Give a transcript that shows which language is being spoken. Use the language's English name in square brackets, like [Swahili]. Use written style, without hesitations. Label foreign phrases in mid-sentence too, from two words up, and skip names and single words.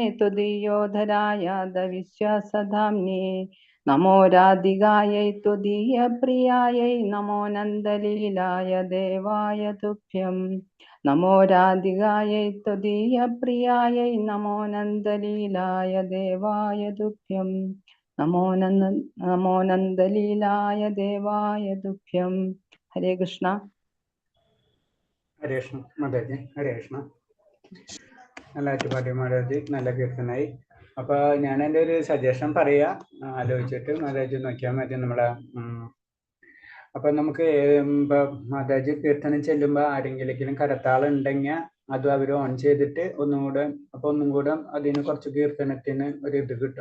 [Sanskrit] त्वदीयोधराय दविश्वासधाम्ने नमो राधिकायै त्वदीयप्रियायै नमो नन्दलीलाय देवाय तुभ्यं नमो राधिकायै त्वदीयप्रियायै नमो नन्दलीलाय देवाय तुभ्यं नमो नन्दलीलाय देवाय तुभ्यं हरे कृष्ण [Malayalam] ഹരേ കൃഷ്ണ മാതാജി. ഹരേ കൃഷ്ണ. നല്ല ആറ്റുപാടി മാതാജി, നല്ല കീർത്തനായി. അപ്പൊ ഞാൻ എൻ്റെ ഒരു സജഷൻ പറയാ, ആലോചിച്ചിട്ട് മാതാജി നോക്കിയാൽ മതി നമ്മളെ. അപ്പൊ നമുക്ക് ഇപ്പൊ മാതാജി കീർത്തനം ചെല്ലുമ്പോ ആരെങ്കിലും കരത്താളുണ്ടെങ്കിൽ അത് അവർ ഓൺ ചെയ്തിട്ട് ഒന്നും കൂടെ അതിന് കുറച്ച് കീർത്തനത്തിന് ഒരു ഇത് കിട്ടും.